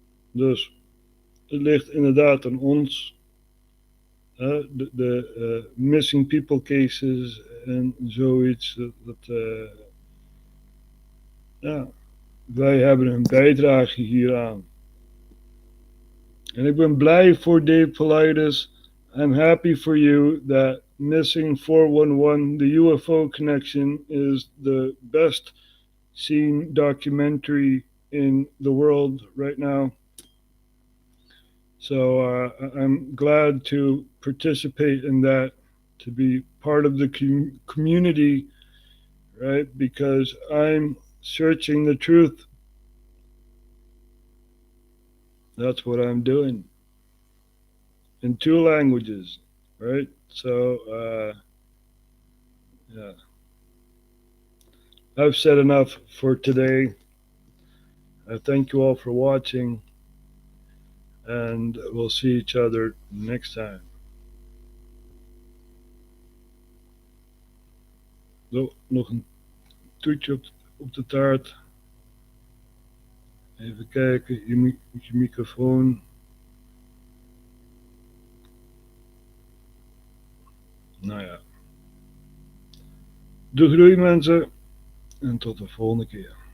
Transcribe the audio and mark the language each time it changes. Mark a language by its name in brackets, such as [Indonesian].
[Dutch] Dus het ligt inderdaad aan ons. De [English] missing people cases [Dutch] en zoiets. Ja, wij hebben een bijdrage hieraan. En ik ben blij voor Dave Paulides. [English] I'm happy for you that Missing 411, the UFO connection, is the best seen documentary in the world right now. So I'm glad to participate in that, to be part of the community, right? Because I'm searching the truth. That's what I'm doing. In 2 languages, right? So, yeah. I've said enough for today. I thank you all for watching. And we'll see each other next time. [Dutch] Zo, nog een toetje op de taart. Even kijken, je microfoon. Nou ja. De groei mensen. En tot de volgende keer.